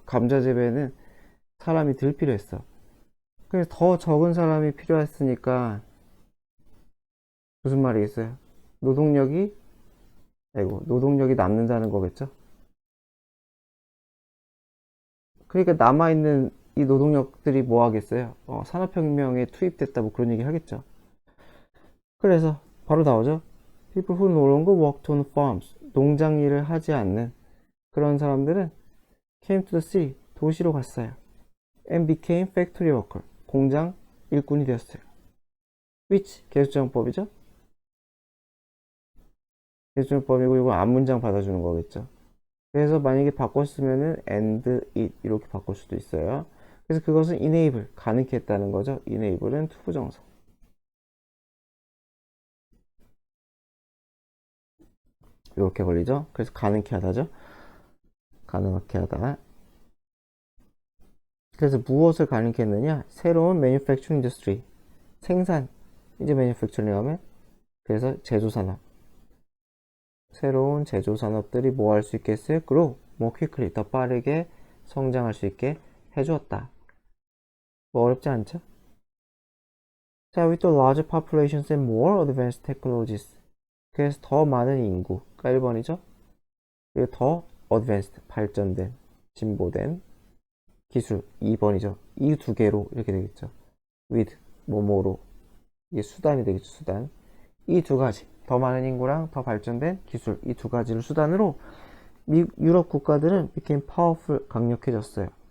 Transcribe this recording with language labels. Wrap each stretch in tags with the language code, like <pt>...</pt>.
<ko>감자 재배는 사람이 덜 필요했어. 그래서 더 적은 사람이 필요했으니까 무슨 말이겠어요? 노동력이 노동력이 남는다는 거겠죠? 그러니까 남아있는 이 노동력들이 뭐 하겠어요? 산업혁명에 투입됐다 뭐 그런 얘기 하겠죠. 그래서 바로 나오죠.</ko> <en>People who no longer worked on farms.</en> <ko>농장 일을 하지 않는 그런 사람들은</ko> <en>came to the city.</en> <ko>도시로 갔어요.</ko> <en>And became factory worker.</en> <ko>공장 일꾼이 되었어요. which 계수정법이죠. 계수정법이고 이거 앞문장 받아주는 거겠죠. 그래서 만약에 바꿨으면은 and it 이렇게 바꿀 수도 있어요. 그래서 그것은 enable 가능케 했다는 거죠. enable은 투부정사. 이렇게 걸리죠. 그래서 가능케 하다죠. 가능하게 하다. 그래서 무엇을 가능케 했느냐? 새로운 manufacturing industry 생산 이제 manufacturing 하면 그래서 제조산업 새로운 제조산업들이 뭐 할 수 있겠어요?</ko> <en>grow more quickly</en> <ko>더 빠르게 성장할 수 있게 해주었다. 뭐 어렵지 않죠?</ko> <en>자, with the larger populations and more advanced technologies</en> <ko>그래서 더 많은 인구가 1번이죠. 그리고 더 advanced 발전된 진보된 기술 2번이죠. 이 두 개로 이렇게 되겠죠. with 뭐뭐로 이게 수단이 되겠죠. 수단 이 두 가지 더 많은 인구랑 더 발전된 기술 이 두 가지를 수단으로 유럽 국가들은</ko> <en>became powerful</en> <ko>강력해졌어요.</ko>